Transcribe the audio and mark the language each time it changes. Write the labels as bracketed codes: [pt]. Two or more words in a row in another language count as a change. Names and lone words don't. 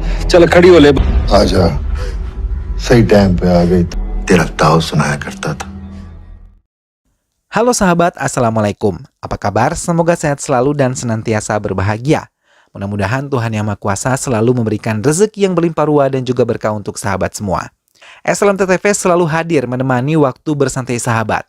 [hi] चल खड़ी हो ले। आजा, सही टाइम पे आ गई। तेरा ताऊ सुनाया करता था. [id] Halo sahabat, Assalamualaikum. Apa kabar? Semoga sehat selalu dan senantiasa berbahagia. Mudah-mudahan Tuhan Yang Maha Kuasa selalu memberikan rezeki yang berlimpah ruah dan juga berkah untuk sahabat semua. SLMTTV selalu hadir menemani waktu bersantai sahabat.